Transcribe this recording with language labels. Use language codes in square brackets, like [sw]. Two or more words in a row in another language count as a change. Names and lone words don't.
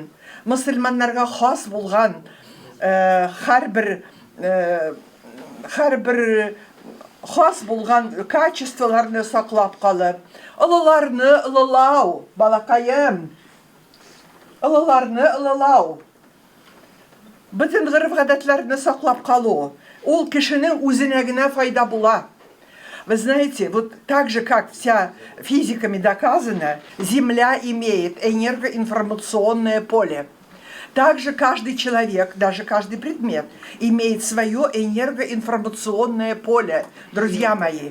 [tt] Мөселманнарга хас булган һәрбер хас булган качестволарны саклап калып, олыларны олылау, балакаем, олыларны олылау, бөтен гырыф-гадәтләрне саклап калу, ул кешенең үзенә генә файда була. [ru] Вы знаете, вот так же, как вся физиками доказано, Земля имеет энергоинформационное поле. Также каждый человек, даже каждый предмет, имеет свое энергоинформационное поле, друзья мои.